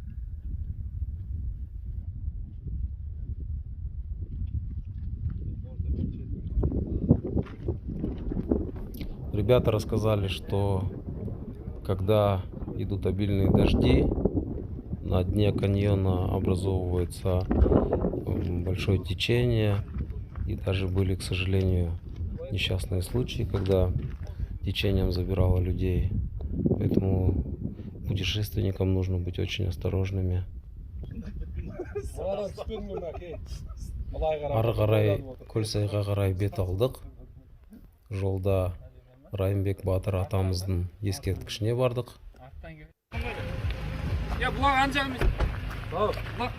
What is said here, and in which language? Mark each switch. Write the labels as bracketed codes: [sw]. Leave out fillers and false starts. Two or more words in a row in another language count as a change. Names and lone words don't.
[ru] Ребята рассказали, что когда идут обильные дожди, на дне каньона образовывается большое течение. И даже были, к сожалению, несчастные случаи, когда течением забирало людей. Поэтому путешественникам нужно быть очень осторожными. [kk] Ары қарай Көлсайға қарай бет алдық. Жолда Райымбек Батыр атамыздың ескерткішіне бардық. Я бұлақ ан жағым емес. Бұлақ.